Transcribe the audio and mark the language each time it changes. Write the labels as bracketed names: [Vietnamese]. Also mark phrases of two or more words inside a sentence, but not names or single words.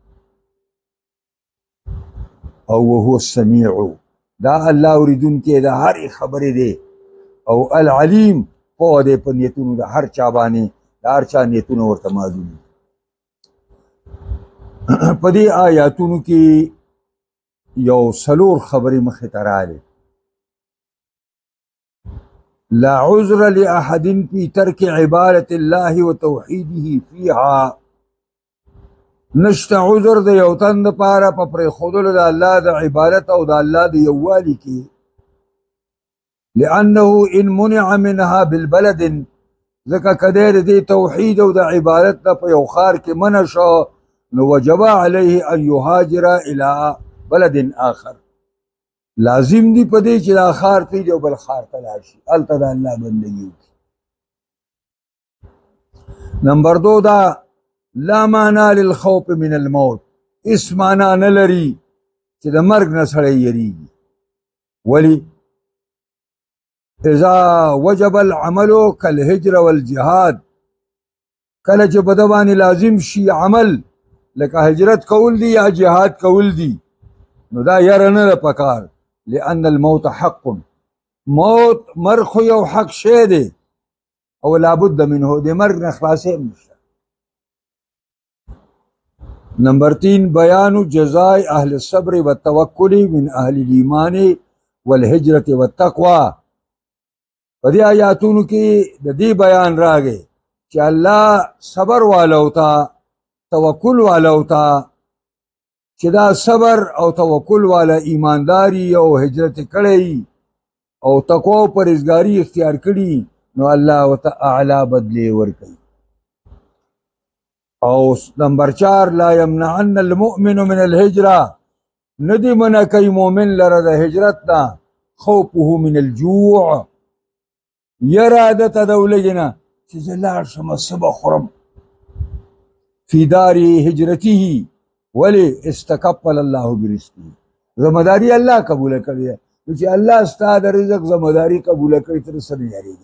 [Pashto] او [Arabic] وهو السمیع، [Pashto] دا الله اوریدونکی د هرې خبرې دی او العلیم، پوه دی په نیتونو د هر چا باندې، د هر چا نیتونه ورته معلوم دي. په دې آیاتونو کې یو څلور خبرې مخې ته راغلې. [Arabic] لا عذر لأحد في ترك عبادة الله وتوحيده فيها، [Pashto] نشته عذر د یو تن دپاره په پرېښودلو د الله د عبادت او د الله د یووالي کې. [Arabic] لأنه ان منع منها بالبلد، [Pashto] ځکه که دی د دې توحید او د عبادت نه په یو ښار کې منع شو نو [Arabic] وجب علیه ان یهاجر الی بلد آخر، [Pashto] لازم دی په دې چې دا ښار پرېږدي او بل ښار ته لاړ شي، هلته د الله بندګي وکړي. [Urdu] نمبر دو [Pashto] دا [Arabic] لا معنا للخوف من الموت، [Pashto] اس معنا نه لري چې د مرګ نه سړی یریږي. [Arabic] ولی اذا وجب العمل كالهجر والجهاد، [Pashto] کله چې په ده باندې لازم شي عمل لکه هجرت کول دي یا جهاد کول دي نو دا یره نه ده پکار. [Arabic] لأن الموت حق، [Pashto] موت مرګ خو یو حق شی دی او [Arabic] لابد منه، [Pashto] د مرګ نه خلاصې هم نشته. [Arabic] نمبر 3 بیان جزاء اهل الصبر والتوکل من اهل الایمان والهجرة والتقوى. [Pashto] په دې آیاتونو کې د دې بیان راغی چې الله صبر والو ته، توکل والو ته، چې دا صبر او توکل والا ایمانداری او هجرت کړی او تقوا او پرهیزګاري اختیار کړي نو الله ورته اعلی بدلې ورکوي. [Arabic] او نمبر 4 لا یمنعن المؤمن من الهجرة، [Pashto] ندی منع کوي مؤمن لره د هجرت نه [Arabic] خوفه من الجوع، [Pashto] یره دته د ولږې نه چې زه لاړ شم څه به خورم. [Arabic] فی دار هجرته، ولی استکفل الله برزقه، [Pashto] ذمہداری الله قبوله کړې ده، نو چې الله ستا د رزق ذمہداري قبوله کړي ته څه نه یارېږي.